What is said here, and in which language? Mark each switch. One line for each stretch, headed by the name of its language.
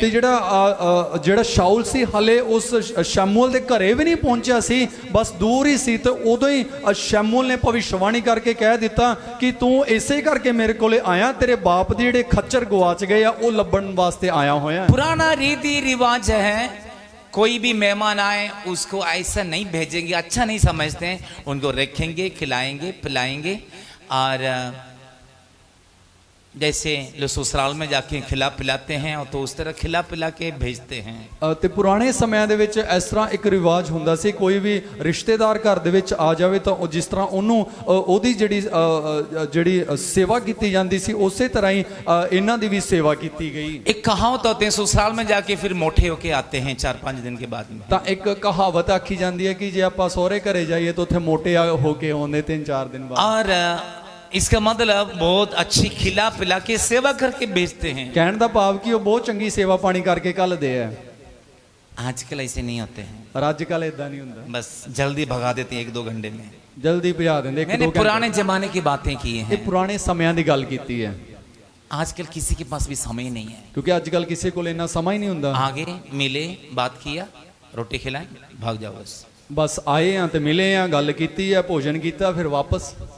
Punjabi: ਤੇ ਜਿਹੜਾ ਸ਼ਾਉਲ ਸੀ ਹਲੇ ਉਸ ਸ਼ਮੂਏਲ ਦੇ ਘਰੇ ਵੀ ਨਹੀਂ ਪਹੁੰਚਿਆ ਸੀ, ਬਸ ਦੂਰ ਹੀ ਸੀ, ਤੇ ਉਦੋਂ ਹੀ ਸ਼ਮੂਏਲ ਨੇ ਭਵਿਸ਼ਵਾਣੀ ਕਰਕੇ ਕਹਿ ਦਿੱਤਾ ਕਿ ਤੂੰ ਇਸੇ ਕਰਕੇ ਮੇਰੇ ਕੋਲੇ ਆਇਆ, ਤੇਰੇ ਬਾਪ ਦੇ ਜਿਹੜੇ ਖੱਚਰ ਗਵਾਚ ਗਏ ਆ ਉਹ ਲੱਭਣ ਵਾਸਤੇ आया होया।
Hindi: पुराना रीति रिवाज है, कोई भी मेहमान आए उसको ऐसा नहीं भेजेंगे, अच्छा नहीं समझते हैं, उनको रखेंगे, खिलाएंगे, पिलाएंगे, और जैसे लोग ससुराल में जाके खिला पिलाते हैं तो उस तरह खिला पिला के भेजते हैं।
Punjabi: ਤੇ ਪੁਰਾਣੇ ਸਮਿਆਂ ਦੇ ਵਿੱਚ ਇਸ ਤਰ੍ਹਾਂ ਇੱਕ ਰਿਵਾਜ ਹੁੰਦਾ ਸੀ, ਕੋਈ ਵੀ ਰਿਸ਼ਤੇਦਾਰ ਘਰ ਦੇ ਵਿੱਚ ਆ ਜਾਵੇ ਤਾਂ ਉਹ ਜਿਸ ਤਰ੍ਹਾਂ ਉਹਨੂੰ ਉਹਦੀ ਜਿਹੜੀ ਸੇਵਾ ਕੀਤੀ ਜਾਂਦੀ ਸੀ ਉਸੇ ਤਰ੍ਹਾਂ ਹੀ ਇਹਨਾਂ ਦੀ ਵੀ ਸੇਵਾ ਕੀਤੀ ਗਈ।
Hindi: एक कहावत होते हैं ससुराल में जाके फिर मोटे होके आते हैं 4-5 दिन के बाद में।
Punjabi: ਤਾਂ ਇੱਕ ਕਹਾਵਤ ਆਖੀ ਜਾਂਦੀ ਹੈ ਕਿ ਜੇ ਆਪਾਂ ਸਹੁਰੇ ਘਰੇ ਜਾਈਏ ਤਾਂ ਉੱਥੇ ਮੋਟੇ ਹੋ ਕੇ ਆਉਂਦੇ 3-4 ਦਿਨ ਬਾਅਦ।
Hindi: और इसका मतलब बहुत अच्छी खिला पिला के सेवा करके भेजते हैं।
Punjabi: ਕਹਿਣ ਦਾ ਭਾਵ ਕਿ ਉਹ ਬਹੁਤ ਚੰਗੀ ਸੇਵਾ ਪਾਣੀ ਕਰਕੇ ਘੱਲਦੇ ਆ।
Hindi: आजकल ऐसे नहीं होते हैं,
Punjabi: ਪਰ ਅੱਜ ਕੱਲ ਇਦਾਂ ਨਹੀਂ ਹੁੰਦਾ,
Hindi: बस जल्दी भगा देते हैं 1-2 घंटे में।
Punjabi: ਜਲਦੀ ਭਜਾ ਦਿੰਦੇ।
Hindi: मैंने पुराने जमाने की बातें की
Punjabi: ਇਹ
Hindi: हैं,
Punjabi: ਪੁਰਾਣੇ ਸਮਿਆਂ ਦੀ ਗੱਲ ਕੀਤੀ ਹੈ,
Hindi: आजकल किसी के पास भी समय नहीं है।
Punjabi: ਕਿਉਂਕਿ ਅੱਜ ਕੱਲ ਕਿਸੇ ਕੋਲ ਇੰਨਾ ਸਮਾਂ ਹੀ ਨਹੀਂ ਹੁੰਦਾ।
Hindi: आगे मिले, बात किया, रोटी खिलाएं, भाग जाओ बस।
Punjabi: ਬਸ ਆਏ ਆ ਤੇ ਮਿਲੇ ਆ, ਗੱਲ ਕੀਤੀ ਆ, ਭੋਜਨ ਕੀਤਾ, ਫਿਰ ਵਾਪਸ।